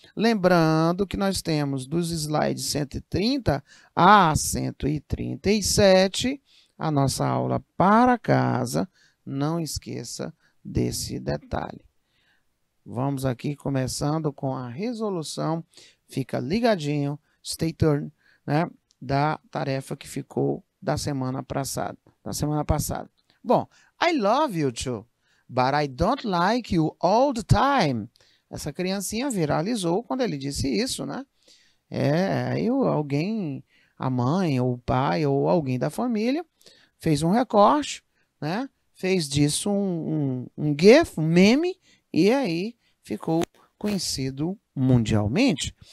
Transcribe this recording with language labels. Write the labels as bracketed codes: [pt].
[pt] Lembrando que nós temos dos slides 130 a 137 a nossa aula para casa. Não esqueça desse detalhe. Vamos aqui começando com a resolução. Fica ligadinho, [en] stay tuned, [pt] né, da tarefa que ficou da semana passada. [en] Bom, I love you too, but I don't like you all the time. [pt] Essa criancinha viralizou quando ele disse isso, né? Aí alguém, a mãe, ou o pai, ou alguém da família, fez um recorte, né? Fez disso um GIF, um meme, e aí ficou conhecido mundialmente.